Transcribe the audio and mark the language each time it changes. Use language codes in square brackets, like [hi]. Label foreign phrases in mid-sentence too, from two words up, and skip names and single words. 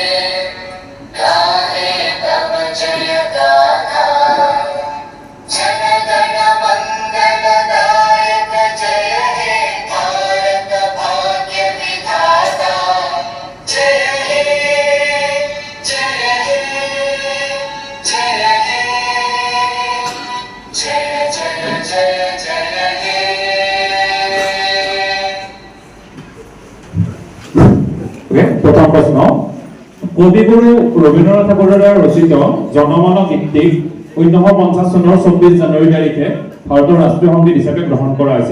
[bn] গাহে তব জয় গাথা, জন গণ মঙ্গল দায়ক জয় হে ভারত ভাগ্য বিধাতা, জয় হে জয় হে জয় হে জয় জয় জয় [as] প্ৰথম প্ৰশ্ন, কবিগুৰু ৰবীন্দ্ৰনাথ ঠাকুৰৰ ৰচিত জনমন গীতটিক 1950 চনৰ 24 জানুৱাৰী তাৰিখে ভাৰতৰ ৰাষ্ট্ৰীয় সংগীত হিচাপে গ্ৰহণ কৰা হৈছিল।